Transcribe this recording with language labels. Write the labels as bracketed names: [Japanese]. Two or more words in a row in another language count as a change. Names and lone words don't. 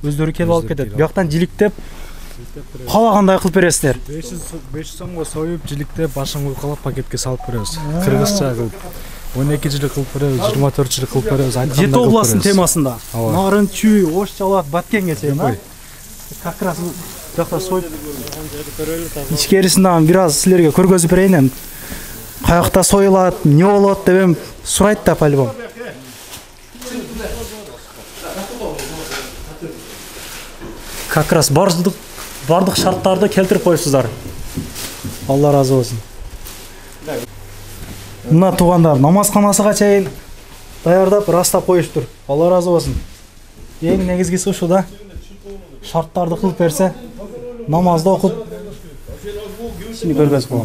[Kyrgyz] Өздөрү келип алып кетет. Бияктан жиликтеп калагандай кылып бересиздер. 500 сомго союп, жиликтеп, башын куйкалап пакетке салып беребиз. Кыргызча кылып 12 жилик кылып беребиз, 24 жилик кылып беребиз. Жети областын темасында. Нарын, Чүй, Ош, Жалат, Баткенге чейин, а? [Russian] Как раз [Kyrgyz] биякта союп ичкерисинен бир аз силерге көргөзүп берейин. Каякта союлат, эмне болот деп сурайт да по-любому. [Russian] Как раз [Kyrgyz] бардык шарттарды келтирип коюпсуздар. Алла разы болсун. Мына туугандар намазканасыга чейин даярдап, растап коюштур. Алла разы болсун. Эң негизгиси ушул да. Шарттарды кылып берсе, намазды окуп сени көргөзүп коем.